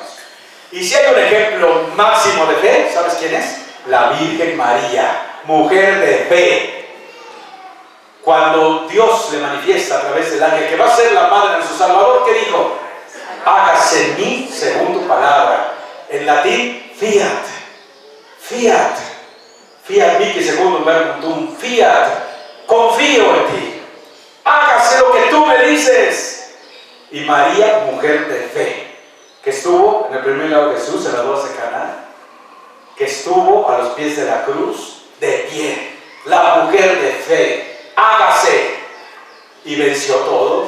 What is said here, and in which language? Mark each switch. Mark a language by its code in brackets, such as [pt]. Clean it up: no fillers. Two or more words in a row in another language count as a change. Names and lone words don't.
[es] Y si hay un ejemplo máximo de fe, ¿sabes quién es? La Virgen María, mujer de fe. Cuando Dios le manifiesta a través del ángel que va a ser la madre de nuestro Salvador, ¿qué dijo? Hágase en mí según tu palabra. En latín, [la] fiat. Fiat. Fiat mihi secundum verbum tuum. [es] Fiat. Confío en ti. Hágase lo que tú me dices. Y María, mujer de fe, que estuvo en el primer milagro de Jesús en las bodas de Caná, que estuvo a los pies de la cruz, de pie, la mujer de fe, hágase, y venció todo.